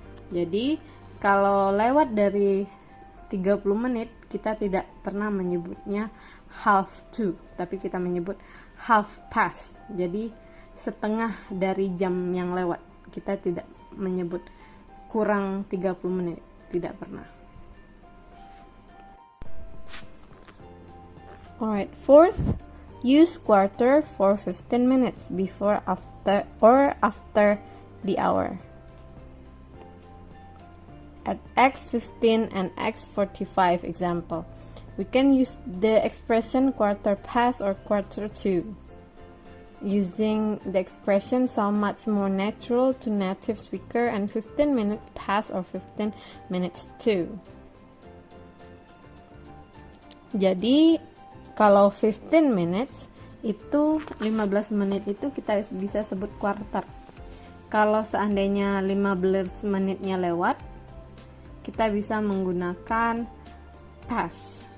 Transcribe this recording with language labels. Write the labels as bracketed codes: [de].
[id] Jadi kalau lewat dari 30 menit, kita tidak pernah menyebutnya half to, tapi kita menyebut half past. Jadi setengah dari jam yang lewat. Kita tidak menyebut kurang 30 menit, tidak pernah. [en] Alright, fourth, use quarter for 15 minutes before, after, or after the hour. At X15 and X45 example, we can use the expression quarter past or quarter to. Using the expression so much more natural to native speaker, and 15 minutes past or 15 minutes to. [id] Jadi kalau [en] 15 minutes [id] itu 15 menit itu kita bisa sebut quarter. Kalau seandainya 15 menitnya lewat, kita bisa menggunakan past.